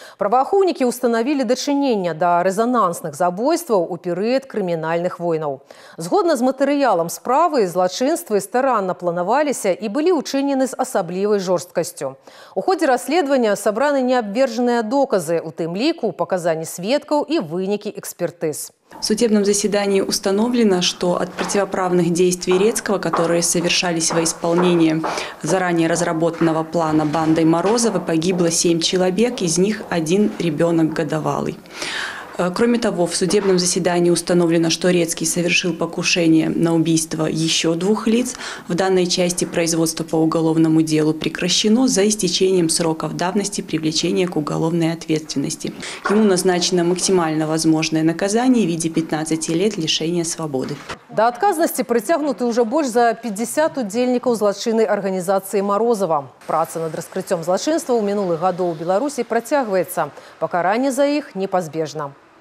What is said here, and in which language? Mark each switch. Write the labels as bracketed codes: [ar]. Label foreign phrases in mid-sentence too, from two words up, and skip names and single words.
[be] Праваахоўнікі установили дачынення да рэзанансных забойстваў у перыяд крымінальных войнаў. Згодна з матэрыялам справы, злачынствы старанна планаваліся і былі ўчынены з асаблівай жорсткасцю. У ходзе расследавання сабраны неабвержаныя доказы, у тым ліку показания сведкаў и вынікі экспертиз. [ru] В судебном заседании установлено, что от противоправных действий Рецкого, которые совершались во исполнение заранее разработанного плана бандой Морозовой, погибло 7 человек, из них 1 ребенок годовалый. Кроме того, в судебном заседании установлено, что Рецкий совершил покушение на убийство еще 2 лиц. В данной части производство по уголовному делу прекращено за истечением сроков давности привлечения к уголовной ответственности. Ему назначено максимально возможное наказание в виде 15 лет лишения свободы. [be] Да адказнасці прыцягнуты [ru] уже больше [be] за 50 удзельнікаў злачыннай арганізацыі Морозова. Праца над раскрыццём злачынства ў мінулых гадоў у Беларусі працягваецца. Пакаранне за іх непазбежна.